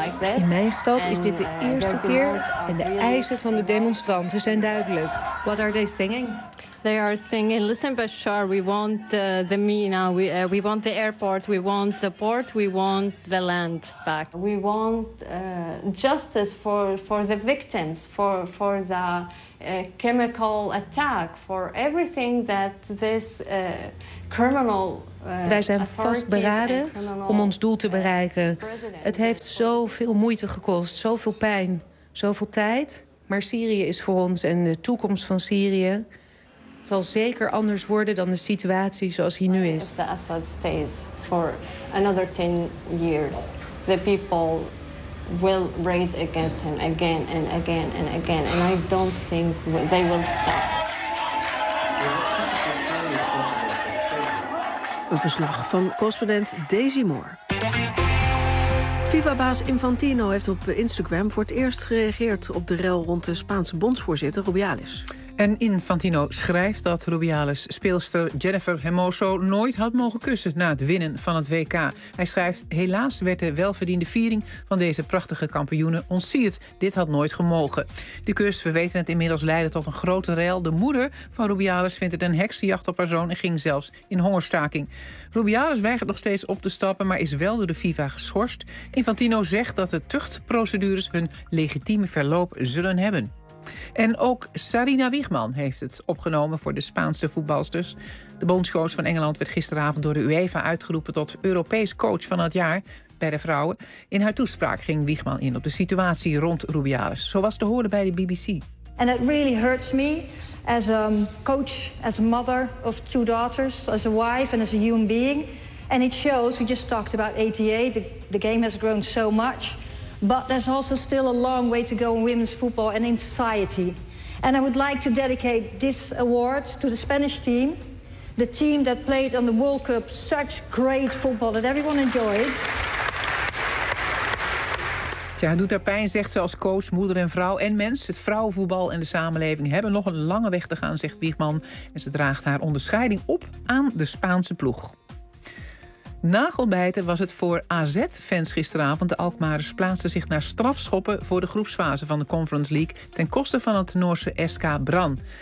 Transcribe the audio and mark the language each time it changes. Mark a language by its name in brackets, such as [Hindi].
[Dutch] In mijn stad is dit de eerste keer en de eisen van de demonstranten zijn duidelijk. [English] What are they singing? They are singing, listen Bashar, we want the Mina, we want the airport, we want the port, we want the land back. We want justice for the victims, for the chemical attack, for everything that this criminal. [Dutch] Wij zijn vastberaden om ons doel te bereiken. Het heeft zoveel moeite gekost, zoveel pijn, zoveel tijd. Maar Syrië is voor ons en de toekomst van Syrië zal zeker anders worden dan de situatie zoals hij nu is. [English] If the Assad stays for another 10 years, the people will raise against him again and again and again, and I don't think they will stop. [Dutch] Een verslag van correspondent Daisy Moore. FIFA-baas Infantino heeft op Instagram voor het eerst gereageerd op de rel rond de Spaanse bondsvoorzitter Rubiales. En Infantino schrijft dat Rubiales speelster Jennifer Hermoso nooit had mogen kussen na het winnen van het WK. Hij schrijft: helaas werd de welverdiende viering van deze prachtige kampioene ontsierd. Dit had nooit gemogen. De kus, we weten het inmiddels, leidde tot een grote rel. De moeder van Rubiales vindt het een heksenjacht op haar zoon en ging zelfs in hongerstaking. Rubiales weigert nog steeds op te stappen, maar is wel door de FIFA geschorst. Infantino zegt dat de tuchtprocedures hun legitieme verloop zullen hebben. En ook Sarina Wiegman heeft het opgenomen voor de Spaanse voetbalsters. De bondscoach van Engeland werd gisteravond door de UEFA uitgeroepen tot Europees coach van het jaar bij de vrouwen. In haar toespraak ging Wiegman in op de situatie rond Rubiales. Zo was te horen bij de BBC. [English] And it really hurts me as a coach, as a mother of two daughters, as a wife and as a human being. And it shows, we just talked about ATA, the game has grown so much. But there's also still a long way to go in women's football and in society. And I would like to dedicate this award to the Spanish team, the team that played on the World Cup such great football that everyone enjoyed. [Dutch] Ja, het doet haar pijn, zegt ze, als coach, moeder en vrouw en mens. Het vrouwenvoetbal en de samenleving hebben nog een lange weg te gaan, zegt Wiegman. En ze draagt haar onderscheiding op aan de Spaanse ploeg. Nagelbijten was het voor AZ-fans gisteravond. De Alkmaars plaatsten zich naar strafschoppen voor de groepsfase van de Conference League ten koste van het Noorse SK Brann.